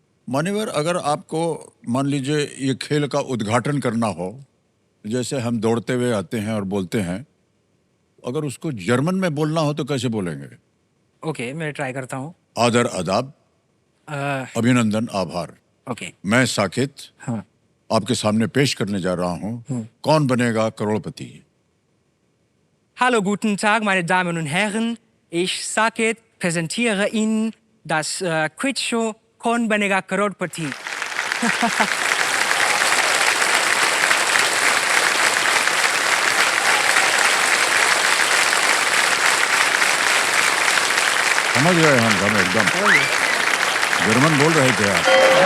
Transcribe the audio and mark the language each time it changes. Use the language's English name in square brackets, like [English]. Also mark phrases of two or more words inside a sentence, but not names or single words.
[Hindi] मान्यवर, अगर आपको मान लीजिए ये खेल का उद्घाटन करना हो, जैसे हम दौड़ते हुए आते हैं और बोलते हैं, अगर उसको जर्मन में बोलना हो तो कैसे बोलेंगे? ओके, मैं ट्राई करता हूँ। आदर, आदाब, अभिनंदन, आभार। ओके। मैं साकेत हाँ। आपके सामने पेश करने जा रहा हूँ कौन बनेगा करोड़पति। [German] Hallo, guten Tag, meine Damen und Herren. Ich, Saket, präsentiere Ihnen das Quizshow Kaun Banega Crorepati. [Hindi] समझ गए हम एकदम जर्मन बोल रहे थे आप।